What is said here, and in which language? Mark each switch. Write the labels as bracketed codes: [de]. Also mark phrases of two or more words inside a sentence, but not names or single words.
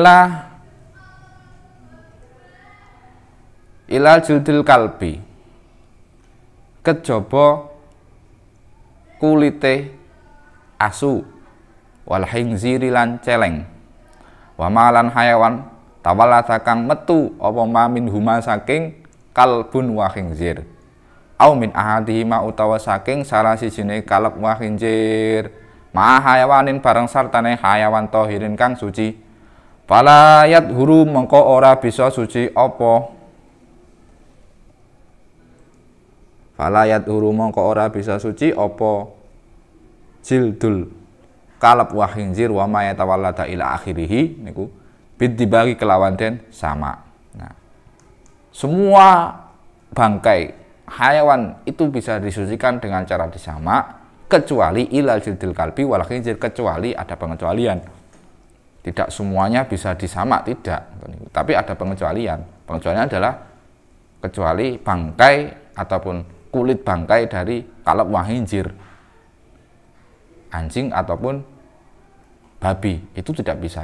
[ar] Ila jildil kalbi, [jv] kejaba kulite asu, [ar] wal khinziri [jv] lan celeng, [ar] Wa malan hayawan tawallata [jv] kang metu apa [ar] ma min huma saking kalbun wa khinzir. Au min ahadihima [jv] utawa saking salah sijine [ar] kalb wa khinzir. Ma hayawanin [jv] bareng sartane hayawan tahirin kang suci. [ar] Fala yadhuru [jv] mengko ora bisa suci apa. [ar] Fala yadhuru [jv] mengko ora bisa suci apa [ar] jildul kalb wa khinzir wa ma yatawallada ila akhirih [jv] niku bid dibagi kelawan den sama. [id] Nah, semua bangkai hayawan itu bisa disucikan dengan cara disama kecuali [ar] ilal jildil kalbi wal khinzir, [id] kecuali ada pengecualian. Tidak semuanya bisa disamak, tidak. Tapi ada pengecualian. Pengecualian adalah kecuali bangkai ataupun kulit bangkai dari [ar] kalb wa khinzir, [id] anjing ataupun babi, itu tidak bisa.